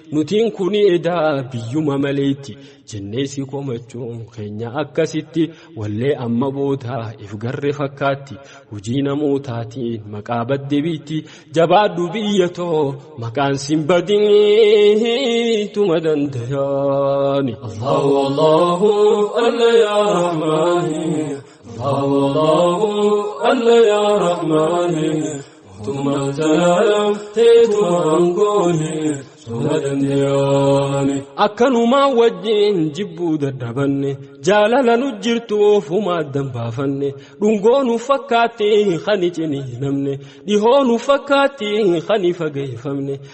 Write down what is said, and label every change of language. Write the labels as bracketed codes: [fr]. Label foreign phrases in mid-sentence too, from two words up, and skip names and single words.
[om] Nutiin kuni edaa biyyuma maleeti, jennee si komachuun keenya akkasitti. Wallee amma booda if garre fakkaatti, hujii namootaatiin maqaa badde biitti. Jabaadhu biyya too, maqaan sin badin, tuma dandayaani. [ar] الله، الله، الله يا رحمن. الله، الله، الله يا رحمن. [om] Tuma zalaalam teetu aangooni. Suma dandayaani. Akkanumaa wajjin jibbuu dadhabanne, jaalala nu jirtu ofuma addan baafanne, dhungoo nu fakkaatti kan icini namne, dhihoo nu fakkaatti kan ifa geeffamne,